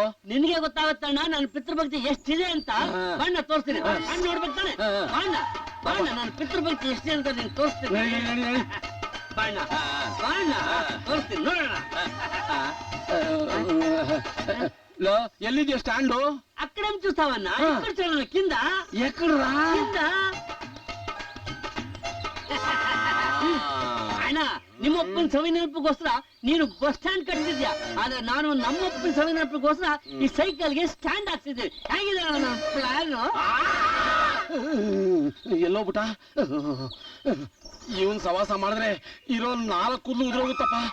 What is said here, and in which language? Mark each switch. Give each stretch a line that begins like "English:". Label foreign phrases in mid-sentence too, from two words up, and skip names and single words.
Kannada: ನಿನ್ಗೆ ಗೊತ್ತಾಗತ್ತಣ್ಣ ನನ್ನ ಪಿತೃಭಕ್ತಿ ಎಷ್ಟಿದೆ ಅಂತ. ಬಣ್ಣ ತೋರಿಸ್ತೀನಿ, ಬಣ್ಣ ನೋಡ್ಬೇಕು ತಾನೆ. ಬಣ್ಣ ಬಣ್ಣ ನನ್ನ ಪಿತೃಭಕ್ತಿ ಎಷ್ಟಿದೆ ಅಂತ ನೀನ್ ತೋರಿಸ್ತೀನಿ. ಬಣ್ಣ ಬಣ್ಣ ತೋರಿಸ್ತೀನಿ, ನೋಡೋಣ. ಎಲ್ಲಿದ್ಯಾ ಸ್ಟ್ಯಾಂಡು?
Telugu: ಅಕ್ಕಡೆ చూస్తావన్నా, ఇక్కడ చూడండి, కింద. ఎక్కడ్రా? కింద.
Kannada: ಅಣ್ಣ, ನಿಮ್ಮಪ್ಪನ ಸವಿ ನೆನಪಿಗೋಸ್ಕರ ನೀನು
English: bus stand
Kannada: ಕಟ್ಟಿದ್ಯಾ, ಆದ್ರೆ ನಾನು ನಮ್ಮಪ್ಪನ ಸವಿ ನೆನಪಿಗೋಸ್ಕರ ಈ ಸೈಕಲ್ಗೆ ಸ್ಟ್ಯಾಂಡ್ ಹಾಕ್ಸಿದ್ದೀನಿ. ಹೇಗಿದೆ ನನ್ನ ಪ್ಲಾನ್? ಎಲ್ಲೋ ಬಿಟ್ಟ, ಇವನ್ ಸವಾಸ ಮಾಡಿದ್ರೆ ಇರೋ 4 ಕೂದಲು ಉದ್ರೋಗುತ್ತಪ್ಪ.